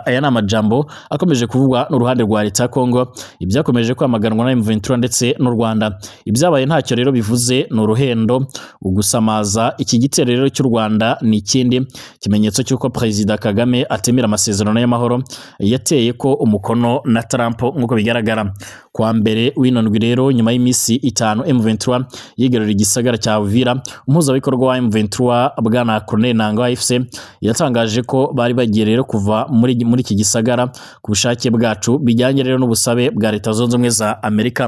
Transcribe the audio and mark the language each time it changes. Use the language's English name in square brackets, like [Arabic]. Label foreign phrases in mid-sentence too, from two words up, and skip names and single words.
[Kinyarwanda] Aya ni amajambo akomeje kuvugwa n'uruhande rwa leta ya Kongo, ibyakomeje kwamaganwa na M23 ndetse n'u Rwanda. Ibyabaye ntacyo rero bivuze, ni uruhendo ugusamaza. Iki gitero rero cy'u Rwanda ni ikindi kimenyetso cy'uko Perezida Kagame atemera amasezerano y'amahoro yateye ko umukono na Trump nk'uko bigaragara. [Rundi] Kwa mbere w'inondwi rero nyuma y'imisi 5 M23 yigarurira igisagara cya Uvira, umuhuzabikorwa wa M23 bwana Colonel Nango AFC yatangaje ko bari bagiye rero kuva muri iki gisagara ku bushake bwacu bijyanye rero n'ubusabe bwa Leta Zunze Ubumwe za Amerika.